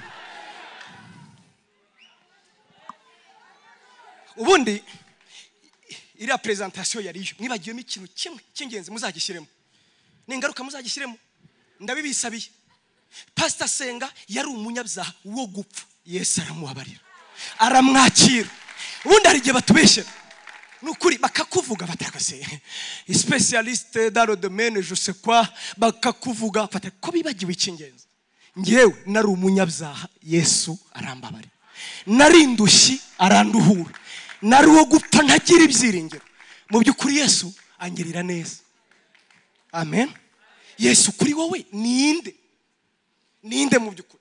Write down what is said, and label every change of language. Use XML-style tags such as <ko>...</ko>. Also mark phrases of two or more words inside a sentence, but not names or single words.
<rw>Ubundi iriya presentation yariyo mwibagiyemo ikintu kimwe cy'ingenzi muzagishyiremo, n'ingaruka muzagishyiremo, ndabibisabiye. Pastor Senga yari umunyabyaha wo gupfa, Yesu aramubabarira, aramwakira. Ubundi hari igihe batubeshyera nukuri bakakuvuga batakase</rw> <fr>spécialiste dans le domaine je sais quoi,</fr> <rw>bakakuvuga ko bibagiwe icy'ingenzi. Ngewe nari umunyabyaha, Yesu arambabarira. Nari indushyi, aranduhura. Nari wo gupfa ntagira ibyiringiro, mu by'ukuri Yesu angirira neza. Amen. Yesu kuri wowe ninde mu by'ukuri?</rw>